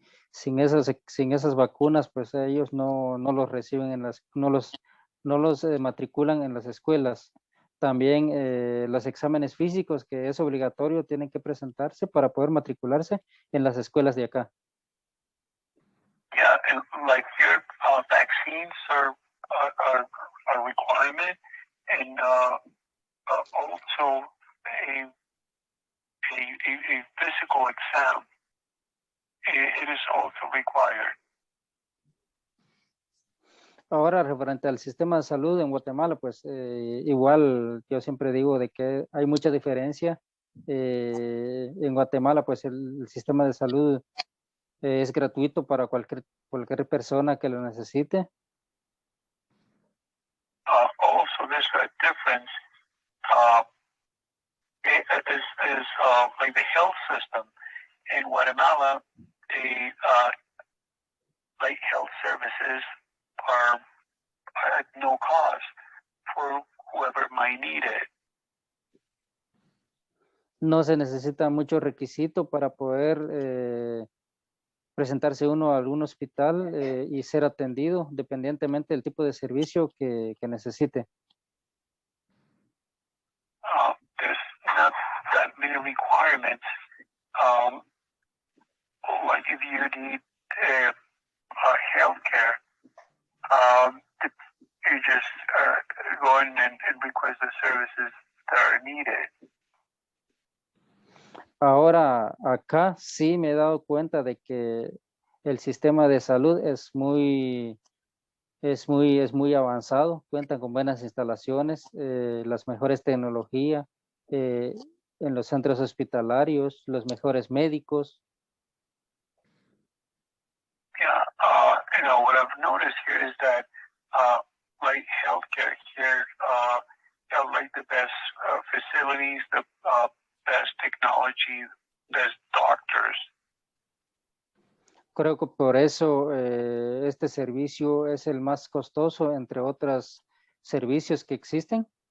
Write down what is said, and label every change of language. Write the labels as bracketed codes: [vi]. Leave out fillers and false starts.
[es] Sin esas vacunas, pues ellos no los reciben no los matriculan en las escuelas. También los exámenes físicos, que es obligatorio, tienen que presentarse para poder matricularse en las escuelas de acá. [en] Yeah, and like your vaccines are a requirement, and also a physical exam. It is also required. [es] Ahora, referente al sistema de salud en Guatemala, pues igual yo siempre digo de que hay mucha diferencia En Guatemala, pues el sistema de salud es gratuito para cualquier persona que lo necesite. [en] Also, there's a difference. Is like the health system in Guatemala. The like health services are at no cost for whoever might need it. [es] No se necesita mucho requisito para poder presentarse uno a algún hospital y ser atendido, dependientemente del tipo de servicio que necesite. [en] There's not that many requirements. Like if you need health care, you just go in and request the services that are needed. [es] Ahora, acá sí me he dado cuenta de que el sistema de salud es muy avanzado, cuentan con buenas instalaciones, las mejores tecnologías, en los centros hospitalarios, los mejores médicos. [en] Yeah, what I've noticed here is that like healthcare here, have like the best facilities, the best technology, best doctors. [es] Creo que por eso este servicio es el más costoso entre otros servicios que existen.